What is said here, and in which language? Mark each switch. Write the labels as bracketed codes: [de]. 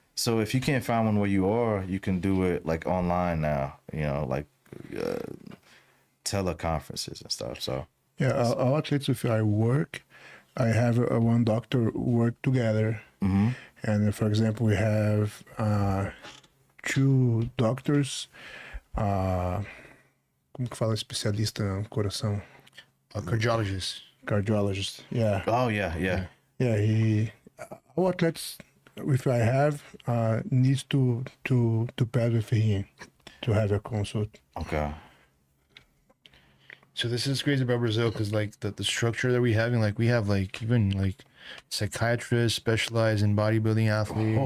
[en] So if you can't find one where you are, you can do it like online now. You know, like teleconferences and stuff. So yeah, our athletes, if I work, I have one doctor work together. Mm-hmm. And for example, we have 2 doctors. [pt] Como que fala especialista no coração? [en] A cardiologist. Cardiologist. Yeah. Oh yeah. Yeah. Our athletes, if I have, needs to pass with him to have a consult. Okay. So this is crazy about Brazil because like the structure that we having, like we have like even like psychiatrists specialized in bodybuilding athletes.